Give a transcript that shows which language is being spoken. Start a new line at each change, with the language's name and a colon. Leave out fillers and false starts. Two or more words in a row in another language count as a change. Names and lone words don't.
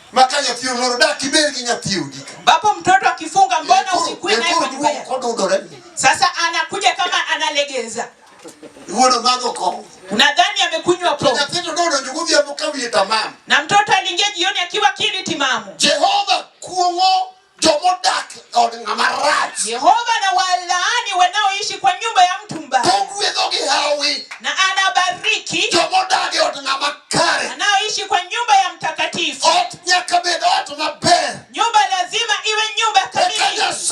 Swahili: Bapo mtoto akifunga, mbona usikue naye kwa nyumba yako? Sasa anakuja kama analegeza. Unadhani amekunywa pombe. Na mtoto aliingia jioni akiwa kili timamu.
Luo (Kenya and Tanzania): Jehova kuongo jomodak od ngamarach.
Swahili: Yehova na walaani wanaoishi kwa nyumba ya mtu mbaya. Na anabariki
Luo (Kenya and Tanzania): jomodak od ngamakare.
Swahili: Anaoishi kwa nyumba ya mtakatifu. Nyumba lazima iwe nyumba kamili.